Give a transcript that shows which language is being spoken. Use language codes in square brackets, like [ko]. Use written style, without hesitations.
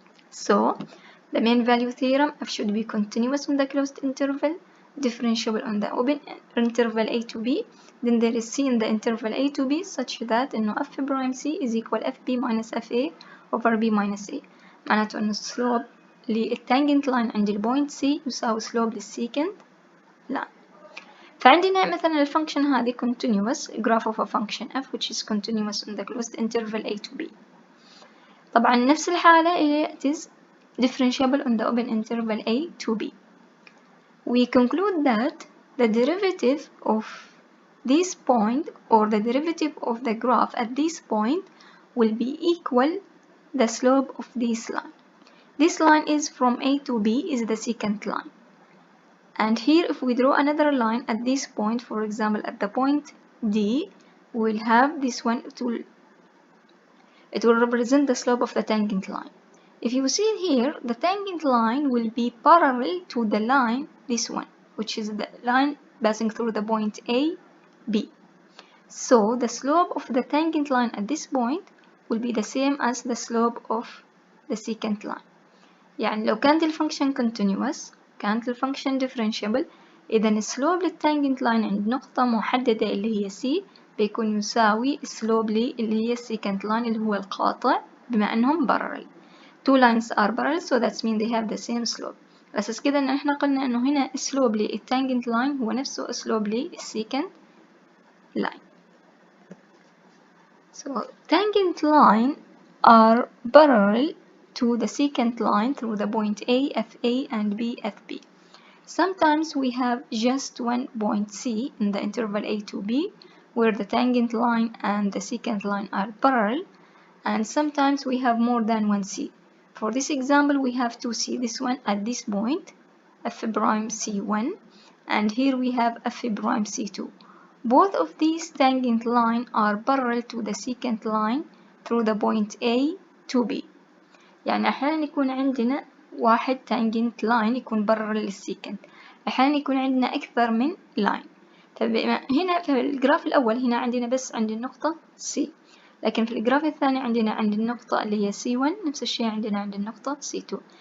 [en] So the main value theorem, f should be continuous on the closed interval, differentiable on the open interval a to b. Then there is c in the interval a to b such that [ar] إنه [en] f prime c is equal fb minus fa over b minus a. [ar] معناته إنه السلوب للتانجنت لاين عند البوينت c يساوي سلوب للسيكنت لاين. فعندنا مثلا الفانكشن هذه [en] continuous graph of a function f which is continuous on the closed interval a to b. [ar] طبعا نفس الحالة [en] it is differentiable on the open interval a to b. We conclude that the derivative of this point or the derivative of the graph at this point will be equal the slope of this line. This line is from a to b is the secant line. And here if we draw another line at this point, for example at the point D, we will have this one, it will represent the slope of the tangent line. If you see here, the tangent line will be parallel to the line, this one, which is the line passing through the point A, B. So the slope of the tangent line at this point will be the same as the slope of the secant line. [ar] يعني لو كانت الفانكشن continuous كانت الفانكشن differentiable، إذا السلوب للتانجنت لاين عند نقطة محددة اللي هي C بيكون يساوي السلوب اللي هي secant line اللي هو القاطع، بما أنهم parallel. [en] Two lines are parallel so that means they have the same slope. [ar] أساس كده إن إحنا قلنا إنه هنا السلوب للتانجنت لاين هو نفسه السلوب للسيكنت line. [en] So tangent line are parallel to the secant line through the point A, FA and B, FB. Sometimes we have just one point C in the interval A to B where the tangent line and the secant line are parallel, and sometimes we have more than one C. For this example we have two C, this one at this point F prime C1 and here we have F prime C2. Both of these tangent line are parallel to the secant line through the point A to B. [ar] يعني أحيانا يكون عندنا واحد tangent line يكون parallel للسيكنت، أحيانا يكون عندنا أكثر من line. هنا في الجراف الأول هنا عندنا بس عند النقطة C، لكن في الجراف الثاني عندنا عند النقطة اللي هي C1 نفس الشيء عندنا عند النقطة C2.